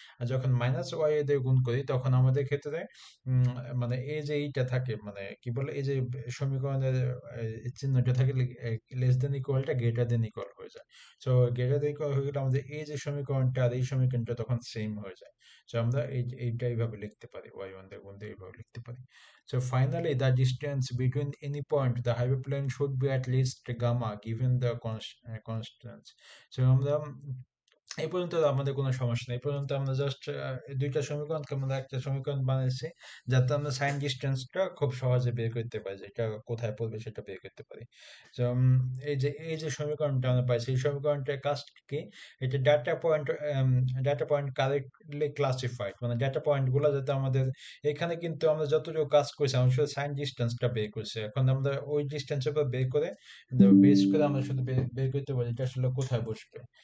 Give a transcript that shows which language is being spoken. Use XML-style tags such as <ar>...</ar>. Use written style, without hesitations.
<bn>আর যখন minus Y I দিয়ে গুণ করি তখন আমাদের ক্ষেত্রে উম, মানে এই যে এইটা থাকে, মানে কি বলে, এই যে সমীকরণের চিহ্নটা থাকে, less than ইকুয়ালটা greater than equal হয়ে যায়। তো গ্রেটার দেন ইকুয়াল হয়ে গেলে আমাদের এই যে সমীকরণটা আর এই সমীকরণটা তখন সেম হয়ে যায়। So আমরা এইটা এইভাবে লিখতে পারি, y1 দিয়ে গুণ দিয়ে এইভাবে লিখতে পারি।</bn> <en>So finally the distance between any point the hyperplane should be at least gamma given the constants.</en> <bn>So আমরা এই পর্যন্ত আমাদের কোনো সমস্যা নেই। এই পর্যন্ত আমরা জাস্ট দুইটা সমীকরণকে আমরা একটা সমীকরণ বানাইছি, যাতে আমরা সাইন ডিস্টেন্সটা খুব সহজে বের করতে পারি, যে এটা কোথায় পড়বে সেটা বের করতে পারি। তো এই যে সমীকরণটা আমরা পাই, সেই সমীকরণটার কাজ কি, এটা ডাটা পয়েন্ট কারেক্টলি ক্লাসিফাইড, মানে ডাটা পয়েন্ট গুলো যাতে আমাদের, এখানে কিন্তু আমরা যতটুকু কাজ করছি আমরা শুধু সাইন ডিস্টেন্সটা বের করছি, এখন আমরা ওই ডিস্টেন্সের উপর বের করে বেস করে আমরা শুধু বের করতে পারি এটা আসলে কোথায় বসবে।</bn>